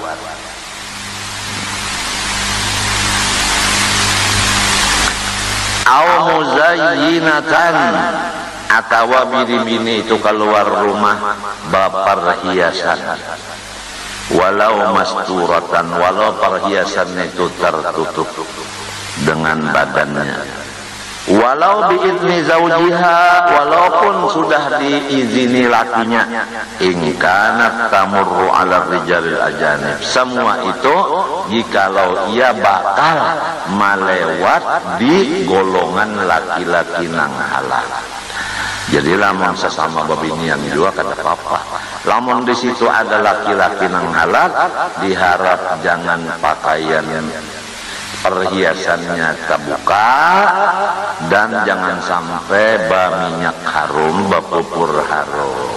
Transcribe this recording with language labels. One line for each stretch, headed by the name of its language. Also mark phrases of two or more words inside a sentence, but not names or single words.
Arabic: Au muzayyinatan,
Banjar: atau bini-bini itu keluar rumah bawa perhiasan, walau masturatan, walau perhiasan itu tertutup dengan badannya,
Arabic: walau biizni zaujiha,
Banjar: walaupun sudah diizini lakinya,
Arabic: in kanat tamurru ala rijalil ajanib,
Banjar: semua itu jikalau ia bakal melewat di golongan laki-laki nang halal. Jadi lamun sesama babinian juga kada apa-apa. Lamun di situ ada laki-laki nang halal, diharap jangan pakaian perhiasannya terbuka, dan jangan sampai minyak harum, bapupur harum.